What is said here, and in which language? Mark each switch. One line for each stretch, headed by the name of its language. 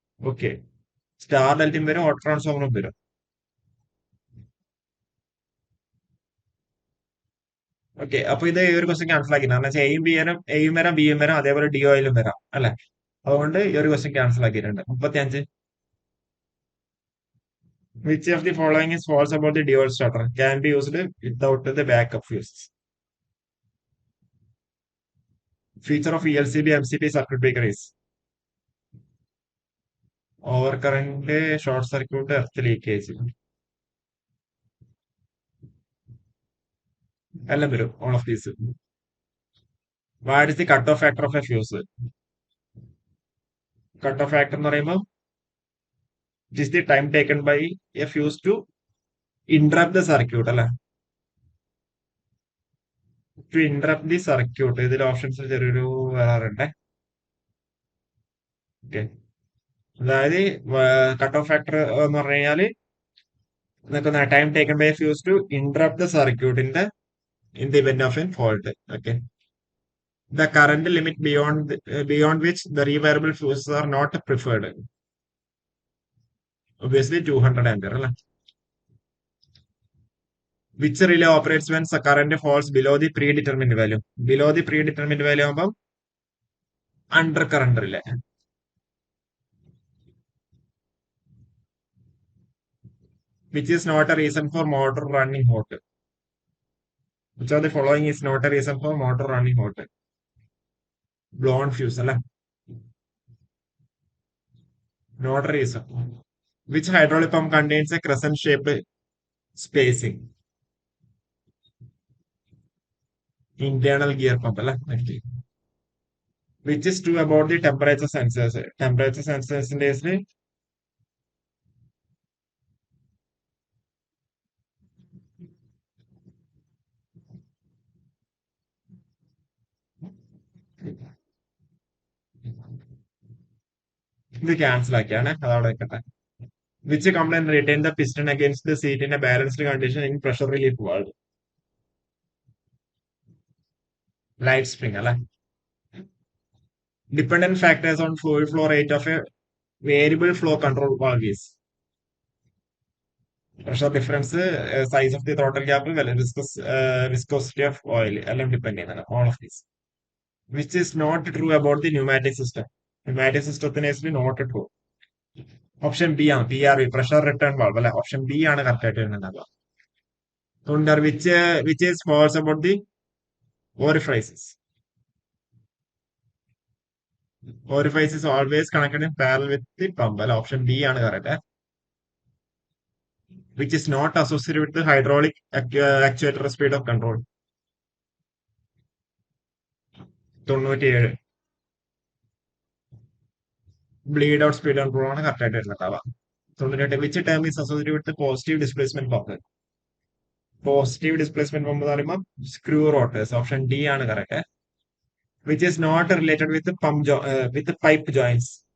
Malayalam: Okay, star ഡെൽറ്റയും വരും, auto ട്രാൻസ്ഫോമറും വരും. Okay, അപ്പൊ ഇത് ഈ ഒരു ക്വസ്റ്റ്യൻ ക്യാൻസൽ ആക്കി. കാരണം വെച്ചാൽ എയും വരാം ബിയും വരാം, അതേപോലെ DOയിലും വരാം അല്ലെ. അതുകൊണ്ട് ഈ ഒരു ക്വസ്റ്റ്യൻ ക്യാൻസൽ ആക്കിയിട്ടുണ്ട്.
English: 35. Which of the following is false about the DOL starter? Can be used without the backup fuse. Feature of ELCB MCB circuit breaker is overcurrent, short circuit, earth leakage.
Malayalam: എല്ലാം വരും,
English: all of these. What is the cutoff factor of a fuse? Cutoff factor
Malayalam: എന്ന് പറയുമ്പോൾ
English: it is the time taken by a fuse to interrupt the circuit അല്ലെ. To interrupt the circuit.
Malayalam: ഇതിൽ options ചെറിയൊരു വരാറുണ്ട്. Okay, അതായത് cut off factor എന്ന് പറഞ്ഞു കഴിഞ്ഞാല് നിൽക്കുന്ന
English: Time taken by fuse to interrupt the circuit in the event of a fault. Okay, the current limit beyond which the revariable fuses are not preferred. Obviously 200 ampere അല്ലേ. Which relay operates when the current falls below the predetermined value? Below the predetermined value ആകുമ്പം under current relay. Which is not a reason for motor running hot? Which of the following is not a reason for motor running hot? Blown fuse അല്ലേ. Not a reason. Which hydraulic pump contains a crescent shaped spacing? Internal gear pump അല്ലേ. Okay. Which is true about the temperature sensors? Temperature sensors in this
Malayalam: ഇത് cancel ആക്കിയാണ്, അതവിടെ വെക്കട്ടെ.
English: Which complaint retain the piston against the seat in a balanced condition in pressure relief valve? Light spring അല്ലെ. Dependent factors on fluid flow rate of a variable flow control valve is pressure difference, size of the throttle gap, viscosity of oil.
Malayalam: എല്ലാം depend ചെയ്യുന്നതാണ്,
English: all of these. Which is not true about the pneumatic system? Pneumatic system not true.
Malayalam: Option B ആണ്, PRV, pressure return valve അല്ലെ. Option B ആണ് correct ആയിട്ട് വരുന്നുണ്ടാവുക.
English: Under which is false about the orifices? Orifice is always connected in parallel with the pump. Option B ആണ് correct. Which is not associated with the hydraulic actuator speed of control? 97.
Malayalam: Bleed out speed control ആണ് correct ആയിട്ട് വരുന്നുണ്ടാവുക.
English: 98 which term is associated with positive displacement pump.
Malayalam: Positive displacement pump എന്ന് പറയുമ്പോൾ screw rotors, option D ആണ് correct.
English: Which is not related with with pipe joints.